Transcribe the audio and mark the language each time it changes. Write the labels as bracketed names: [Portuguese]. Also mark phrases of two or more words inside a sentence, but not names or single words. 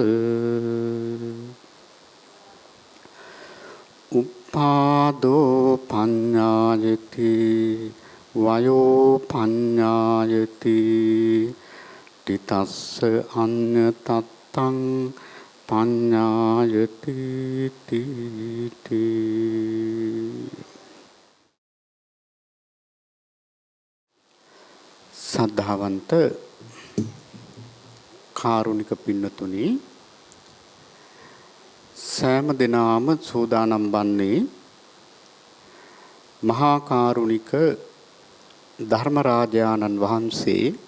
[Pali] උපාදෝ පඤ්ඤායති වයෝ පඤ්ඤායති තිතස්ස අඤ්ඤ තත්තං පඤ්ඤායති තීති [Sinhala] සද්ධාවන්ත කාරුණික පින්නතුනි සෑම දිනම සූදානම් වන්නේ මහා කාරුණික ධර්මරාජානන් වහන්සේ